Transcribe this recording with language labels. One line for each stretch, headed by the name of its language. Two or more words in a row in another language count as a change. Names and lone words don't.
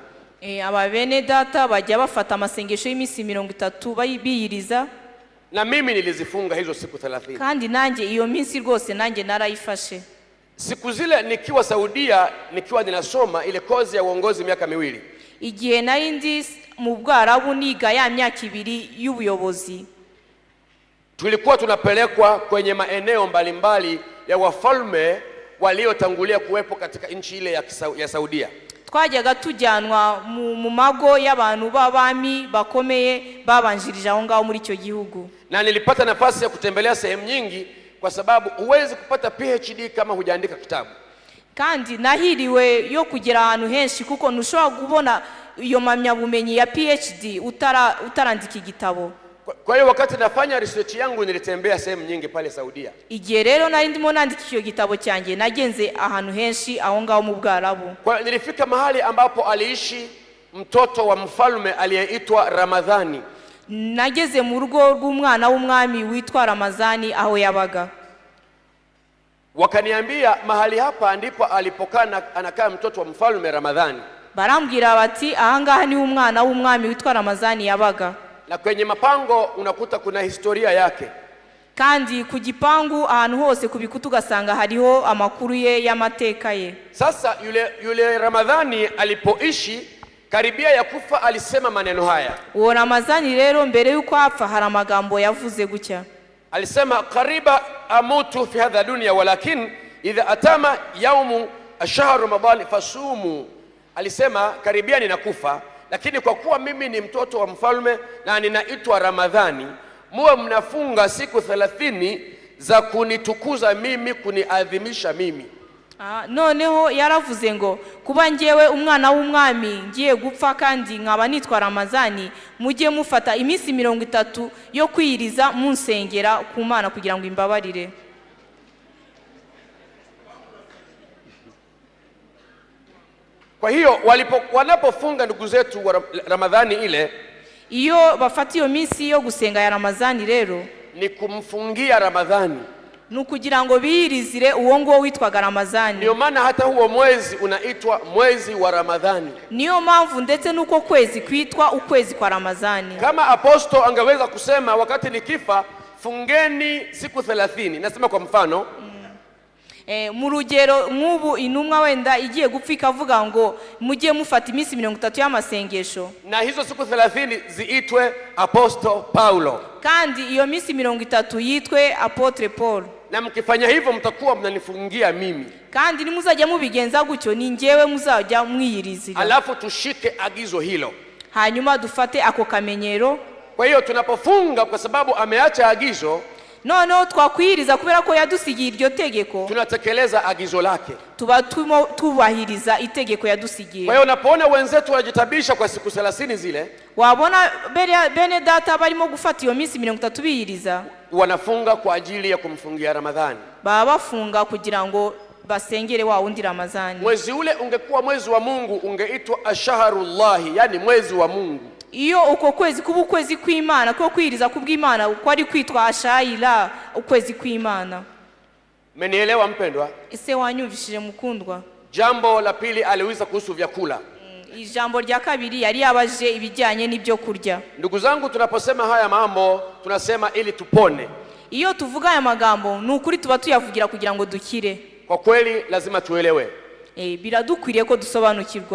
Kinyarwanda: Aba bene data bajya bafata amasengesho y'imisi 30 biyiriza.
Swahili: Na mimi nilizifunga hizo siku 30.
Kinyarwanda: Kandi nanjye iyo minsi rwose nanjye narayifashe.
Swahili: Siku zile nikiwa Saudia, nikiwa ninasoma ile kozi ya uongozi miaka 2.
Kinyarwanda: Igihe nari ndi mu Bwarabu niga ya myaka 2 y'ubuyobozi,
Swahili: tulikuwa tunapelekwa kwenye maeneo mbalimbali ya wafalme waliotangulia kuwepo katika nchi ile ya Saudia.
Kinyarwanda: Twajyaga tujyanwa mu mago y'abantu b'abami bakomeye babanjirije aho ngaho muri icyo gihugu.
Swahili: Na nilipata nafasi ya kutembelea sehemu nyingi, kwa sababu huwezi kupata PhD kama hujaandika kitabu.
Kinyarwanda: Kandi nahiriwe yo kugera ahantu henshi kuko ntushobora kubona iyo mpamyabumenyi ya PhD utarandika igitabo.
Swahili: Kwa hiyo wakati nafanya research yangu nilitembea sehemu nyingi pale Saudia.
Kinyarwanda: Igihe rero nari ndimo nandika icyo gitabo cyanjye nagenze ahantu henshi aho ngaho mu Bwarabu.
Swahili: Kwa nilifika mahali ambapo aliishi mtoto wa mfalme aliyeitwa Ramadhani.
Kinyarwanda: Nageze mu rugo rw'umwana w'umwami witwa Ramadhani aho yabaga.
Swahili: Wakaniambia mahali hapa ndipo alipokaa anakaa mtoto wa mfalme Ramadhani.
Kinyarwanda: Barambwira bati ahangaha ni umwana w'umwami witwa Ramadhani yabaga.
Swahili: Na kwenye mapango unakuta kuna historia yake.
Kinyarwanda: Kandi ku gipangu ahantu hose kubikuta ugasanga hariho amakuru ye y'amateka ye.
Swahili: Sasa yule Ramadhani alipoishi karibia ya kufa alisema maneno haya.
Kinyarwanda: Uwo Ramadhani rero mbere yuko apfa hari amagambo yavuze gutya.
Arabic: Alisema, قريبا أموت في هذه الدنيا ولكن إذا أتم يوم الشهر رمضان فصوموا.
Swahili: Alisema karibia ninakufa, lakini kwa kuwa mimi ni mtoto wa mfalme na ninaitwa Ramadhani, muwe mnafunga siku 30 za kunitukuza mimi, kuniadhimisha mimi.
Kinyarwanda: Noneho yaravuze ngo kuba ngewe umwana w'umwami ngiye gupfa kandi nkaba nitwa Ramadhani, mujye mufata iminsi 30 yo kwiyiriza munsengera ku Mana kugira ngo imbabarire.
Swahili: Kwa hiyo wanapofunga ndugu zetu wa Ramadhani ile,
Kinyarwanda: iyo bafata iyo minsi yo gusenga ya Ramadhani rero
Swahili: ni kumfungia Ramadhani,
Kinyarwanda: nukugira ngo biyirizire uwo ngo witwaga Ramadhani.
Swahili: Ndio maana hata huo mwezi unaitwa mwezi wa Ramadhani.
Kinyarwanda: Niyo mpamvu ndetse nuko kwezi kwitwa ukwezi kwa Ramadhani.
Swahili: Kama aposto angeweza kusema wakati nikifa fungeni siku 30, nasema kwa mfano,
Kinyarwanda: Mu rugero nk'ubu intumwa wenda igiye gupfa ikavuga ngo mujye mufata iminsi 30 y'amasengesho,
Swahili: na hizo siku 30 ziitwe Apostle Paulo,
Kinyarwanda: kandi iyo minsi 30 yitwe Apotre Paul.
Swahili: na mkifanya hivyo mtakuwa mnanifungia mimi,
Kinyarwanda: kandi nimuzajya mubigenza gutyo ni njyewe muzajya mwiyirizira.
Swahili: alafu tushike agizo hilo,
Kinyarwanda: hanyuma dufate ako kamenyero.
Swahili: Kwa hiyo tunapofunga kwa sababu ameacha agizo,
Kinyarwanda: noneho twakwiriza kubera ko yadusigiye iryo tegeko,
Swahili: tunatekeleza agizo lake,
Kinyarwanda: tuba tubahiriza itegeko yadusigiye.
Swahili: Kwa hiyo unapoona wenzetu wajitabisha kwa siku 30 zile,
Kinyarwanda: wabona bene data barimo gufata iyo minsi 30 biyiriza,
Swahili: wanafunga kwa ajili ya kumfungia Ramadhani,
Kinyarwanda: baba bafunga kugira ngo basengere wa undi Ramadhani.
Swahili: Mwezi ule ungekuwa mwezi wa Mungu, ungeitwa Ashharullahi, yani mwezi wa Mungu.
Kinyarwanda: Iyo uko kwezi kuba ukwezi kw'Imana, ko kwiriza kubw'Imana ko ari kwitwa Ashaira, ukwezi kw'Imana.
Swahili: Mmenielewa mpendwa?
Kinyarwanda: Ese wanyumvishije mukundwa?
Swahili: Jambo la pili aliuliza kuhusu vyakula.
Kinyarwanda: Ijambo rya kabiri yari yabaje ibijyanye n'ibyo kurya.
Swahili: Ndugu zangu, tunaposema haya mambo tunasema ili tupone.
Kinyarwanda: Iyo tuvuga aya magambo n'ukuri tuba tuyavugira kugira ngo dukire.
Swahili: Kwa kweli lazima tuelewe.
Kinyarwanda: Biradukwiriye ko dusobanukirwa.